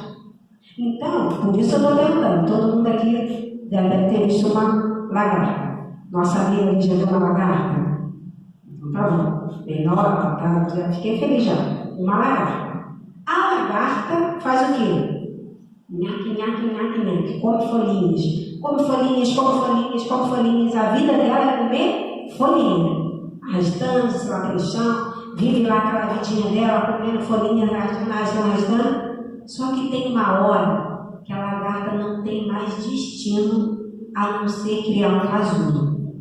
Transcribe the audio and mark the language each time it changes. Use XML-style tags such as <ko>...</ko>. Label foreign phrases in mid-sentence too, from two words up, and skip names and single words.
<pt>Então, por isso eu estou perguntando, todo mundo aqui deve ter visto uma lagarta. Nossa amiga ali já viu uma lagarta? Tá bom, bem nova, tá? Já fiquei feliz já. Uma lagarta. A lagarta faz o quê? Nhaque, nhaque, nhaque, nhaque. Come folhinhas. Come folhinhas, come folhinhas, come folhinhas. A vida dela é comer folhinha. Arrastando-se lá pelo chão. Vive lá aquela vidinha dela, comendo folhinhas, arrastando. Só que tem uma hora que a lagarta não tem mais destino a não ser criar um casulo.</pt>